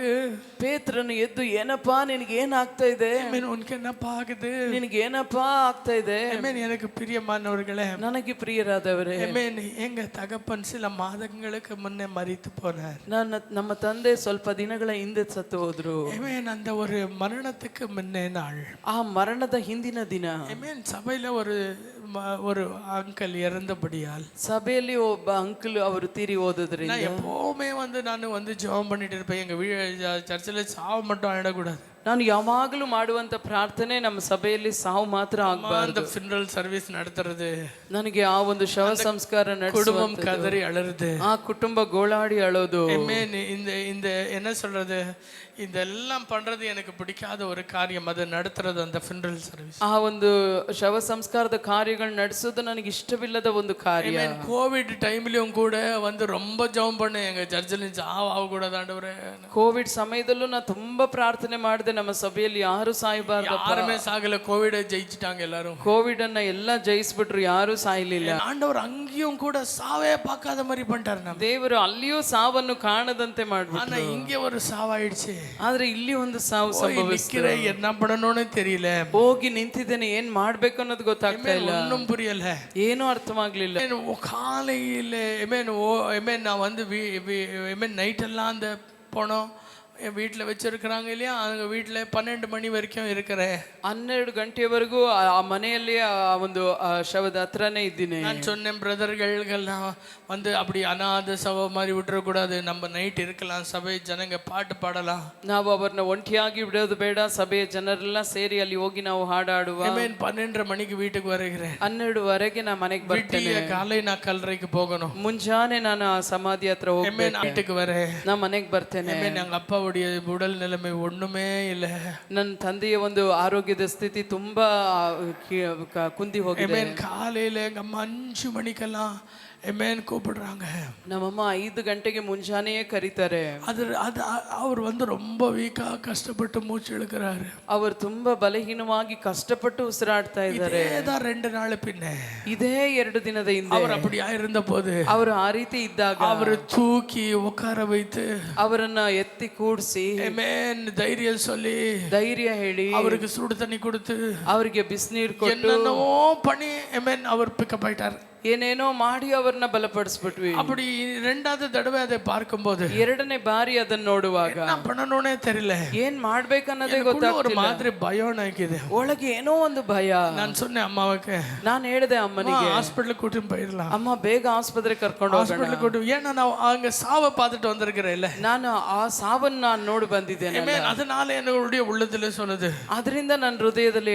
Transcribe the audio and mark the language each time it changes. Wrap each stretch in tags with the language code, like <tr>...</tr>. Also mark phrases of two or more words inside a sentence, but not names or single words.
<kn>ಪೇತ್ರನು ಎದ್ದು, ಏನಪ್ಪಾ ನಿನಗೆ ಏನಾಗ್ತಾ ಇದೆ?</kn> <ta>உனக்கு என்னப்பா ஆகுது?</ta> <kn>ನಿನಗೆ ಏನಪ್ಪಾ ಆಗ್ತಾ ಇದೆ?</kn> <ta>எனக்கு பிரியமானவர்களே,</ta> <kn>ನನಗೆ ಪ್ರಿಯರಾದವರೇ,</kn> <ta>எங்க தகப்பன் சில மாதங்களுக்கு முன்னே மரித்து போனார்.</ta> <kn>ನಮ್ಮ ತಂದೆ ಸ್ವಲ್ಪ ದಿನಗಳ ಹಿಂದೆ ಸತ್ತು ಹೋದ್ರು.</kn> <ta>அந்த ஒரு மரணத்துக்கு முன்னே நாள்,</ta> <kn>ಆ ಮರಣದ ಹಿಂದಿನ ದಿನ,</kn> <ta>சபையில ஒரு அங்கிள் இறந்தபடியால்,</ta> <kn>ಸಭೆಯಲ್ಲಿ ಒಬ್ಬ ಅಂಕಲ್ ಅವರು ತೀರಿ ಹೋದದ್ರಿಂದ,</kn> <ta>எப்பவுமே ನಾನು வந்து ஜெபம் பண்ணிட்டு இருப்பேன், எங்க சர்ச்சில் சாவு மட்டும் ஆயிடக்கூடாது.</ta> <kn>ನಾನು ಯಾವಾಗಲೂ ಮಾಡುವಂತ ಪ್ರಾರ್ಥನೆ, ನಮ್ಮ ಸಭೆಯಲ್ಲಿ ಸಾವು ಮಾತ್ರ ಆಗಬಾರದು.</kn> <en>funeral service</en> <ta>நடத்துறது,</ta> <kn>ನನಗೆ ಆ ಒಂದು ಶವ ಸಂಸ್ಕಾರ</kn> <ta>குடும்பம் கதறி அழுறது,</ta> <kn>ಆ ಕುಟುಂಬ ಗೋಳಾಡಿ ಅಳೋದು,</kn> <ta>இந்த என்ன சொல்றது, இதெல்லாம் பண்றது எனக்கு பிடிக்காத ஒரு காரியம். அது நடத்துறது அந்த</ta> <en>funeral service,</en> <kn>ಆ ಒಂದು ಶವ ಸಂಸ್ಕಾರದ ಕಾರ್ಯಗಳು ನಡೆಸೋದು ನನಗೆ ಇಷ್ಟವಿಲ್ಲದ ಒಂದು ಕಾರ್ಯ.</kn> <ta>கோவிட் டைம்லயும் கூட வந்து ரொம்ப ஜெபம் பண்ணேன், எங்க சர்ச்சில் சாவு ஆகக்கூடாது ஆண்டவரே.</ta> <kn>ಕೋವಿಡ್ ಸಮಯದಲ್ಲೂ ನಾನು ತುಂಬಾ ಪ್ರಾರ್ಥನೆ ಮಾಡಿದೆ, ನಮ್ಮ ಸಭೆಯಲ್ಲಿ ಯಾರು ಸಾಯಬಾರ್ದು.</kn> <ta>யாருமே சாகல, கோவிட ஜெயிச்சிட்டாங்க எல்லாரும்.</ta> <kn>ಕೋವಿಡ್ ಅನ್ನ ಎಲ್ಲ ಜಯಿಸ್ಬಿಟ್ರು, ಯಾರು ಸಾಯ್ಲಿಲ್ಲ.</kn> <ta>ஆண்டவர் அங்கேயும் கூட சாவே பார்க்காத மாதிரி பண்ணிட்டாரு. நம்ம</ta> <kn>ದೇವರು ಅಲ್ಲಿಯೂ ಸಾವನ್ನು ಕಾಣದಂತೆ ಮಾಡ್ಬಿಟ್ರು.</kn> <ta>ஆனா இங்க ஒரு சாவாயிடுச்சு.</ta> <kn>ಆದ್ರೆ ಇಲ್ಲಿ ಒಂದು ಸಾವು ಸಂಭವಿಸಿದೆ.</kn> <ta>என்ன பண்ணணும்னு தெரியல,</ta> <kn>ಹೋಗಿ ನಿಂತಿದ್ದೇನೆ, ಏನ್ ಮಾಡ್ಬೇಕು ಅನ್ನೋದು ಗೊತ್ತಾಗ್ತಾ ಇಲ್ಲ,</kn> <ta>ஒன்னும் புரியல,</ta> <kn>ಏನೂ ಅರ್ಥವಾಗ್ಲಿಲ್ಲ.</kn> <ta>காலையில் நான் வந்து நைட் எல்லாம் அந்த போனோம், என் வீட்டில் வச்சிருக்கிறாங்க இல்லையா, அவங்க வீட்டில் 12 மணி வரைக்கும் இருக்கிறேன்.</ta> <kn>12 ಗಂಟೆವರೆಗೂ ಆ ಮನೆಯಲ್ಲಿ ಆ ಒಂದು ಶವದ ಹತ್ರನೇ ಇದ್ದೀನಿ.</kn> <ta>நான் சொன்னேன், பிரதர்கள்லாம் வந்து அப்படி அநாத சவ மாதிரி விட்டுறக்கூடாது, நம்ம நைட் இருக்கலாம், சபை ஜனங்க பாட்டு பாடலாம்.</ta> <kn>ನಾವು ಅವರನ್ನ ಒಂಟಿಯಾಗಿ ಬಿಡೋದು ಬೇಡ, ಸಭೆಯ ಜನರೆಲ್ಲ ಸೇರಿ ಅಲ್ಲಿ ಹೋಗಿ ನಾವು ಹಾಡಾಡುವ.</kn> <ta>12:30 மணிக்கு வீட்டுக்கு வருகிறேன்.</ta> <kn>12:30ಗೆ ನಾ ಮನೆಗೆ ಬರ್ತೇನೆ.</kn> <ta>காலை நான் கல்லறைக்கு போகணும்.</ta> <kn>ಮುಂಜಾನೆ ನಾನು ಆ ಸಮಾಧಿ ಹತ್ರ ಹೋಗ್ಬೇಕು.</kn> <ta>வீட்டுக்கு வரேன்,</ta> <kn>ನಾ ಮನೆಗೆ ಬರ್ತೇನೆ.</kn> <ta>எங்க அப்பா அப்பாவுடைய உடல் நிலைமை ஒண்ணுமே இல்லை.</ta> <kn>ನನ್ನ ತಂದೆಯ ಒಂದು ಆರೋಗ್ಯದ ಸ್ಥಿತಿ ತುಂಬಾ ಕುಂದಿ ಹೋಗಿದೆ.</kn> <ta>Amen. காலையில எங்க அம்மா 5 மணிக்கெல்லாம் Amen கூப்பிடுறாங்க.</ta> <kn>ನಮ್ಮಮ್ಮ 5 ಗಂಟೆಗೆ ಮುಂಜಾನೆಯೇ ಕರೀತಾರೆ.</kn> <ta>அது அது அவர் வந்து ரொம்ப வீக்கா கஷ்டப்பட்டு மூச்சு இழுக்கிறாரு.</ta> <kn>ಅವರು ತುಂಬಾ ಬಲಹೀನವಾಗಿ ಕಷ್ಟಪಟ್ಟು ಉಸಿರಾಡ್ತಾ ಇದ್ದಾರೆ.</kn> <ta>இதேதான் 2 நாள் பின்ன.</ta> <kn>ಇದೇ 2 ದಿನದ ಹಿಂದೆ</kn> <ta>அவர் அப்படியா இருந்த போது</ta> <kn>ಅವರು ಆ ರೀತಿ ಇದ್ದಾಗ</kn> <ta>அவர் தூக்கி உட்கார வைத்து</ta> <kn>ಅವರನ್ನ ಎತ್ತಿ ಕೂಡಿಸಿ</kn> <ta>Amen தைரியம் சொல்லி</ta> <kn>ಧೈರ್ಯ ಹೇಳಿ</kn> <ta>அவருக்கு சுடு தண்ணி கொடுத்து</ta> <kn>ಅವರಿಗೆ ಬಿಸಿನೀರು ಕೊಟ್ಟು</kn> <ta>என்னென்னவோ பண்ணி Amen அவர் பிக்கப் ஆயிட்டார்.</ta> <kn>ಏನೇನೋ ಮಾಡಿ ಅವ್ರನ್ನ ಬಲಪಡಿಸ್ಬಿಟ್ವಿ.</kn> <ta>அப்படி ரெண்டாவது தடவை அதை பார்க்கும்போது</ta> <kn>ಎರಡನೇ ಬಾರಿ ಅದನ್ನ ನೋಡುವಾಗ</kn> <ta>என்ன பண்ணணும்னே தெரியல.</ta> <kn>ಏನ್ ಮಾಡ್ಬೇಕನ್ನೋದೇ</kn> <ta>ஒரு</ta> <kn>ಗೊತ್ತಾಗ್ತಿಲ್ಲ.</kn> <ta>மாதிரி பயம் நினைக்குது.</ta> <kn>ಒಳಗೆ ಏನೋ ಒಂದು ಭಯ.</kn> <ta>நான் சொன்னேன் அம்மாவுக்கு,</ta> <kn>ನಾನು ಹೇಳಿದೆ ಅಮ್ಮನಿಗೆ,</kn> <ta>ஹாஸ்பிடலுக்கு கூட்டிட்டு போயிடலாம்,</ta> <kn>ಅಮ್ಮ ಬೇಗ ಆಸ್ಪತ್ರೆ ಕರ್ಕೊಂಡು ಹೋಗೋಣ.</kn> <ta>ஹாஸ்பிடலுக்கு கூட்டி, ஏன்னா நான் அங்க சாவை பார்த்துட்டு வந்திருக்கிறேன் இல்ல,</ta> <kn>ನಾನು ಆ ಸಾವನ್ನ ನಾನು ನೋಡಿ ಬಂದಿದ್ದೇನೆ.</kn> <ta>அதனால என்னுடைய உள்ளத்துல சொன்னது,</ta> <kn>ಅದರಿಂದ ನನ್ನ ಹೃದಯದಲ್ಲಿ</kn>